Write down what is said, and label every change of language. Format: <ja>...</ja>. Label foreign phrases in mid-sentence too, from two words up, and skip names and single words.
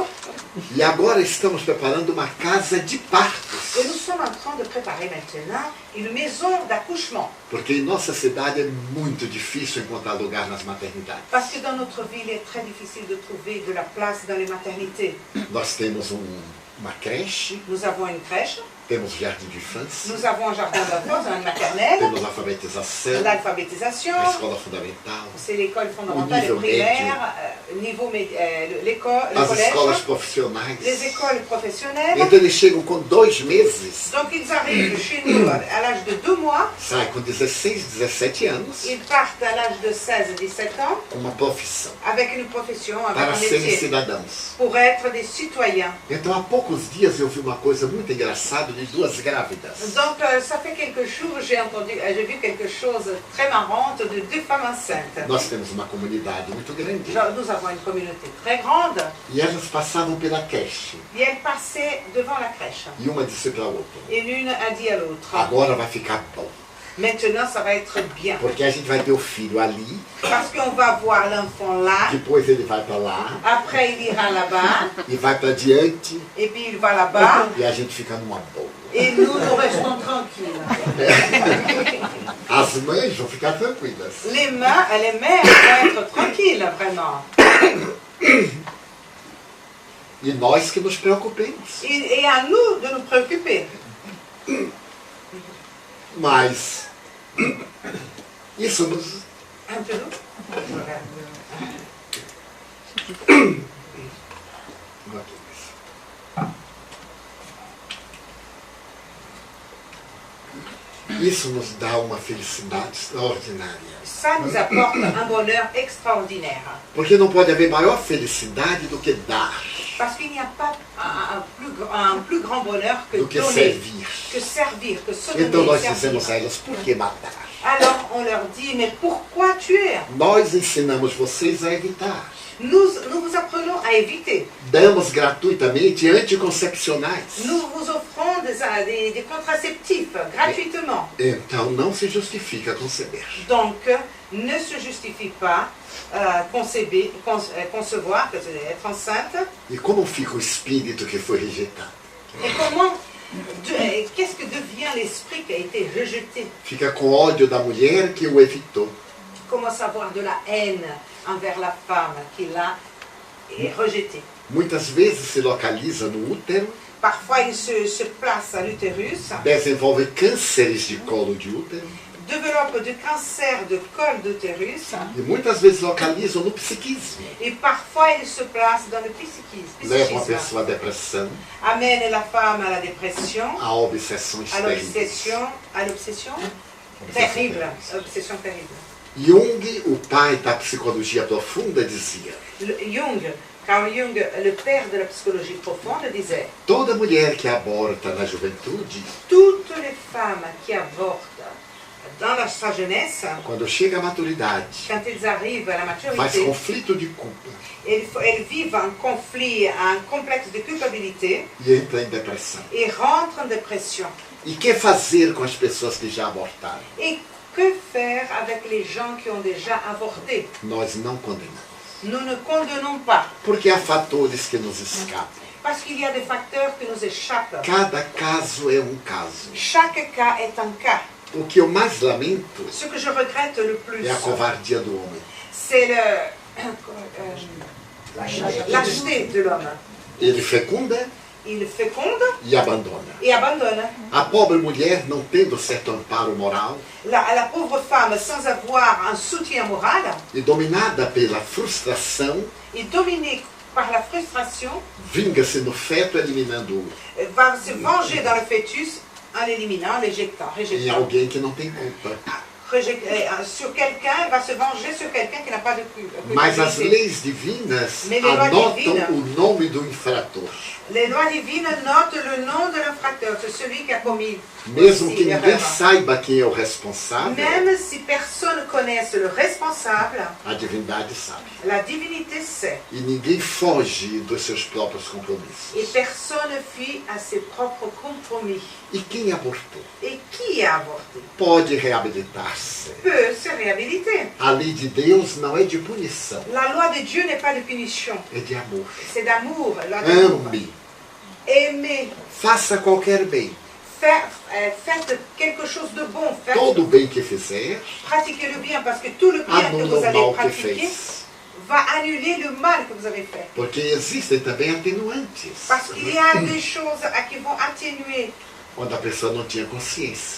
<pt>e agora estamos preparando uma casa de partos,</pt> <fr>et nous sommes en train de préparer maintenant une maison d'accouchement.</fr> <pt>porque em nossa cidade é muito difícil encontrar lugar nas maternidades.</pt> <fr>Parce que dans notre ville, il est très difficile de trouver de la place dans les maternités.</fr> <pt>Nós temos uma creche,</pt> <fr>Nous avons une crèche,</fr> <pt>temos jardim de infância,</pt> <fr>nous avons un jardin d'enfants, une maternelle,</fr> <pt>temos alfabetização,</pt> <fr>l'alphabétisation,</fr> <pt>a escola fundamental,</pt> <fr>c'est l'école fondamentale et Au niveau primaire, l'école, le</fr> <pt>as</pt> <fr>collège,</fr> <pt>escolas profissionais.</pt> <fr>les écoles professionnelles.</fr> <pt>Então eles chegam com 2 meses,</pt> <fr>Donc ils arrivent chez nous à l'âge de 2 mois,</fr> <pt>saem com 16, 17 anos,</pt> <fr>ils partent à l'âge de 16 et 17 ans</fr> <pt>com uma profissão,</pt> <fr>avec une profession, avec</fr> <pt>para</pt> <fr>un</fr> <pt>serem</pt> <fr>métier,</fr> <pt>cidadãos.</pt> <fr>pour être des citoyens.</fr> <pt>Então há poucos dias eu vi uma coisa muito engraçada de 2 grávidas.</pt> <fr>Donc ça fait quelques jours, j'ai vu quelque chose de très marrante de 2 femmes enceintes.</fr> <pt>Nós temos uma comunidade muito grande.</pt> <fr>Nous avons une communauté très grande</fr> <pt>E elas passavam pela creche.</pt> <fr>et elles passaient devant la crèche.</fr> <pt>E uma disse para a outra,</pt> <fr>Et l'une a dit à l'autre,</fr> <pt>agora vai ficar bom.</pt> <fr>maintenant ça va être bien.</fr> <pt>Porque a gente vai ter o filho ali,</pt> <fr>Parce qu'on va voir l'enfant là,</fr> <pt>depois ele vai para lá,</pt> <fr>après il ira là-bas,</fr> <pt>e vai para diante,</pt> <fr>et puis il va là-bas,</fr> <pt>e a gente fica numa boa.</pt> <fr>et nous restons tranquilles.</fr> <pt>As mães vão ficar tranquilas.</pt> <fr>Les mères vont être tranquilles, vraiment.</fr> <pt>E nós que nos preocupemos.</pt> <fr>Et à nous de nous préoccuper.</fr> <pt>Mas isso nos...</pt> <fr>Un peu nous.</fr> <pt>Isso nos dá uma felicidade extraordinária.</pt> <fr>Ça nous apporte un bonheur extraordinaire.</fr> <pt>Porque não pode haver maior felicidade do que dar,</pt> <fr>Parce qu'il n'y a pas un plus grand bonheur que</fr> <pt>do que</pt> <fr>donner,</fr> <pt>servir.</pt> <fr>que se donner,</fr> <pt>Então nós</pt> <fr>servir.</fr> <pt>dizemos a elas, por que matar?</pt> <fr>Alors on leur dit, mais pourquoi tuer?</fr> <pt>Nós ensinamos vocês a evitar.</pt> <fr>Nous vous apprenons à éviter.</fr> <pt>Damos gratuitamente anticoncepcionais.</pt> <fr>Nous vous offrons des contraceptifs gratuitement.</fr> <pt>Então não se justifica conceber.</pt> <fr>Donc, ne se justifie pas concevoir, être enceinte.</fr> <pt>E como fica o espírito que foi rejeitado?</pt> <fr>Et comment, qu'est-ce que devient l'esprit qui a été rejeté?</fr> <pt>Fica com ódio da mulher que o evitou.</pt> <fr>Tu commences à avoir de la haine envers la femme qui l'a rejetée.</fr> <pt>Muitas vezes se localiza no útero,</pt> <fr>Parfois, il se place à l'utérus,</fr> <pt>desenvolve cânceres de colo de útero</pt> <fr>développe du cancer de col d'utérus,</fr> <pt>e muitas vezes localizam no psiquismo.</pt> <fr>et parfois, il se place dans le psychisme.</fr> <pt>Leva uma pessoa à depressão,</pt> <fr>Amène la femme à la dépression,</fr> <pt>a obsessões</pt> <fr>à</fr> <pt>terríveis.</pt> <fr>l'obsession terrible. Obsession terrible.</fr> <pt>Jung, o pai da psicologia profunda, dizia:</pt> <fr>Carl Jung, le père de la psychologie profonde, disait:</fr> <pt>toda mulher que aborta na juventude,</pt> <fr>toutes les femmes qui avortent dans sa jeunesse,</fr> <pt>quando chega à maturidade,</pt> <fr>quand elles arrivent à la</fr> <pt>faz</pt> <fr>maturité,</fr> <pt>conflito de culpa</pt> <fr>elles vivent un conflit, un complexe de culpabilité</fr> <pt>e entra em depressão.</pt> <fr>et rentrent en dépression.</fr> <pt>E que fazer com as pessoas que já abortaram?</pt> <fr>Et que faire avec les gens qui ont déjà avorté?</fr> <pt>Nós não condenamos.</pt> <fr>Nous ne condamnons pas,</fr> <pt>Porque há fatores que nos escapam.</pt> <fr>parce qu'il y a des facteurs qui nous échappent.</fr> <pt>Cada caso é um caso.</pt> <fr>Chaque cas est un cas.</fr> <pt>O que eu mais lamento</pt> <fr>Ce que je regrette le plus,</fr> <pt>é a covardia do homem.</pt> <fr>c'est lâcheté de l'homme.</fr> <pt>Ele fecunda</pt> <fr>Il féconde</fr> <pt>e abandona.</pt> <fr>et abandonne.</fr> <pt>A pobre mulher, não tendo certo amparo moral</pt> <fr>La pauvre femme, sans avoir un soutien moral,</fr> <pt>e dominada pela frustração,</pt> <fr>et dominée par la frustration,</fr> <pt>vinga-se no feto eliminando-o</pt> <fr>va se venger dans le fœtus en l'éliminant, en l'éjectant,</fr> <pt>em</pt> <fr>rejetant.</fr> <pt>alguém que não tem culpa.</pt> <fr>Sur quelqu'un, elle va se venger sur quelqu'un qui n'a pas de</fr> <pt>Mas as</pt> <fr>culpabilité.</fr> <pt>leis divinas</pt> <fr>Mais les lois</fr> <pt>anotam</pt> <fr>divines-</fr> <pt>o nome do infrator.</pt> <fr>Les lois divines notent le nom de l'infracteur, c'est celui qui a commis</fr> <pt>Mesmo</pt> <fr>aussi</fr> <pt>que ninguém</pt> <fr>l'erreur.</fr> <pt>saiba quem é o responsável,</pt> <fr>Même si personne ne connaisse le responsable,</fr> <pt>a divindade sabe.</pt> <fr>la divinité sait.</fr> <pt>E ninguém foge dos seus próprios compromissos.</pt> <fr>Et personne fuit à ses propres compromis.</fr> <pt>E quem abortou</pt> <fr>Et qui a avorté</fr> <pt>pode reabilitar-se.</pt> <fr>peut se réhabiliter.</fr> <pt>A lei de Deus não é de punição,</pt> <fr>La loi de Dieu n'est pas de punition,</fr> <pt>é de amor.</pt> <fr>c'est d'amour. La loi d'amour.</fr> <pt>Ame,</pt> <fr>Aimez,</fr> <pt>faça qualquer bem.</pt> <fr>faites quelque chose de bon,</fr> <pt>Todo o bem que fizer,</pt> <fr>pratiquez le bien, parce que tout le bien que</fr> <pt>anula</pt> <fr>vous</fr> <pt>o</pt> <fr>allez</fr> <pt>mal que</pt> <fr>pratiquer</fr> <pt>fez.</pt> <fr>va annuler le mal que vous avez fait.</fr> <pt>Porque existem também atenuantes.</pt> <fr>Parce qu'il y a des choses qui vont atténuer.</fr> <pt>Quando a pessoa não tinha consciência.</pt>